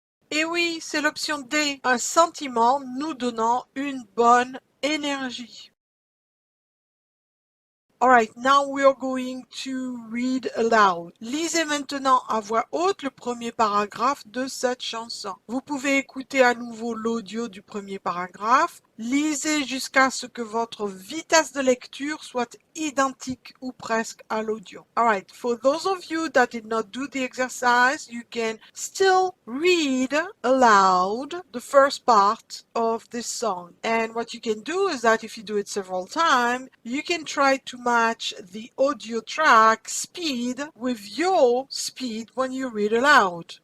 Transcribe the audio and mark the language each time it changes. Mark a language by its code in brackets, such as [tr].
[fr] Et oui, c'est l'option D, un sentiment nous donnant une bonne énergie. [en] Alright, now we are going to read aloud. [fr] Lisez maintenant à voix haute le premier paragraphe de cette chanson. Vous pouvez écouter à nouveau l'audio du premier paragraphe. Lisez jusqu'à ce que votre vitesse de lecture soit identique ou presque à l'audio. [en] Alright, for those of you that did not do the exercise, you can still read aloud the first part of this song. And what you can do is that if you do it several times, you can try to match the audio track speed with your speed when you read aloud.